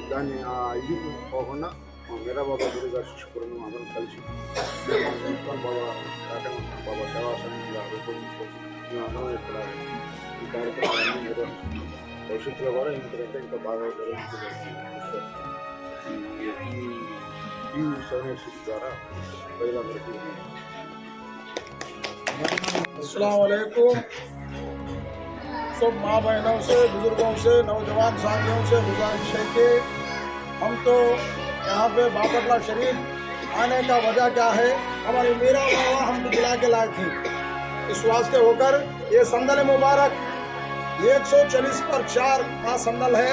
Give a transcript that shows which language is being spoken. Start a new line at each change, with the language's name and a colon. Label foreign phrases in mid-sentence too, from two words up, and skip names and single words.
Telugu: దాన్ని ఆ ఇది పోకుండా మా మీరాబాబా గురువు గారి శిష్యులను అందరం కలిసి బాబా రాకేశ్వర బాబా సేవా సమితిగా రూపొందించుకోవచ్చు. మేము అందరం ఇక్కడ ఈ కార్యక్రమాలన్నీ నిర్వహిస్తున్నాం. భవిష్యత్తులో కూడా ఇంతకంటే ఇంకా బాగా నిర్వహించగలుగుతుంది ఈ సర్వీసెస్ ద్వారా ప్రజలందరికీ.
Arabic: السلام عليكم.
Hindi: सब माँ बहनों से, बुजुर्गों से, नौजवान साथियों से गुजारिश है कि हम तो यहाँ पे बाबरला शरीफ आने का वजह क्या है, हमारे मीरा बाबा हमको बुला के लाए थे। इस वास्ते होकर ये संदल मुबारक 140 पर 4 का संदल है।